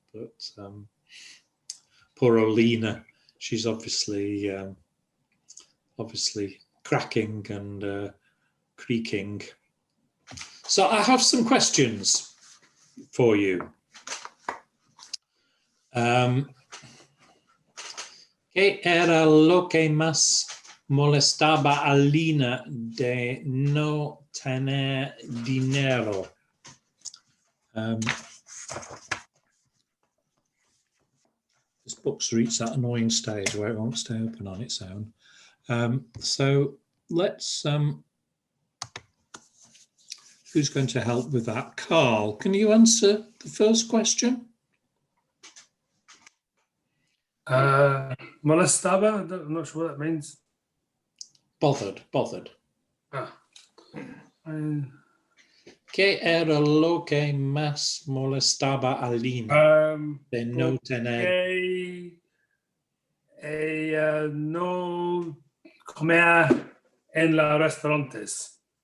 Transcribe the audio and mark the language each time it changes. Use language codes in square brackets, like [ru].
[en] But poor Olina, she's obviously cracking and creaking. So I have some questions for you. [es] ¿Qué era lo que más molestaba a Lina de no tener dinero? [en] This book's reached that annoying stage where it won't stay open on its own. So let's, who's going to help with that? Carl, can you answer the first question? [es] Molestaba? [en] I'm not sure what that means. Bothered. Ah. [es] ¿Qué era lo que más molestaba a Lina de no tener? No comer en los restaurantes.